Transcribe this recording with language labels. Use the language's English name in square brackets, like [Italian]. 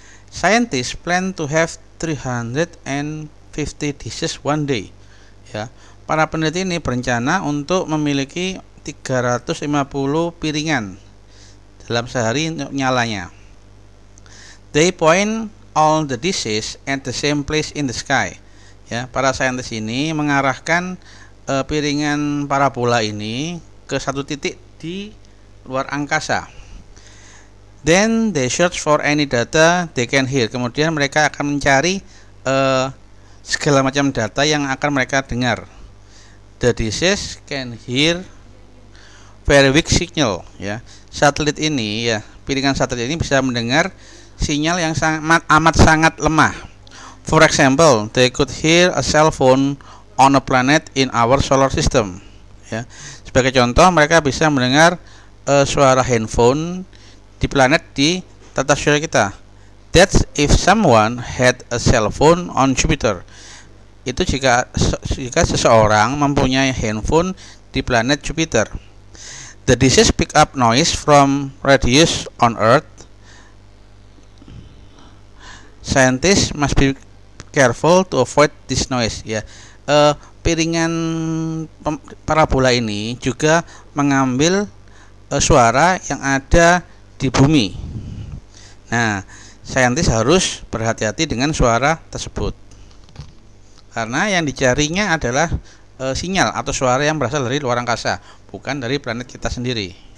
[English] Scientists plan to have 350 dishes one day. [Indonesian] Ya, para peneliti ini berencana untuk memiliki 350 piringan dalam sehari untuk nyalanya. [English] They point all the dishes at the same place in the sky. [Indonesian] Ya, para saintis ini mengarahkan piringan parabola ini ke satu titik di luar angkasa. [English] Then they search for any data they can hear. [Indonesian] Kemudian mereka akan mencari segala macam data yang akan mereka dengar. [English] The dishes can hear very weak signal. [Indonesian] Ya, satelit ini ya, piringan satelit ini bisa mendengar sinyal yang amat sangat lemah. [English] For example, they could hear a cell phone on a planet in our solar system. [Indonesian] Ya, sebagai contoh, mereka bisa mendengar suara handphone di planet di tata surya kita. [English] That's if someone had a cell phone on Jupiter. [Indonesian] Itu jika seseorang mempunyai handphone di planet Jupiter. [English] The dishes pick up noise from radios on Earth. Scientists must be careful to avoid this noise. [Indonesian] Ya, piringan parabola ini juga mengambil suara yang ada di bumi. Nah, saintis harus berhati-hati dengan suara tersebut, karena yang dicarinya adalah sinyal atau suara yang berasal dari luar angkasa, bukan dari planet kita sendiri.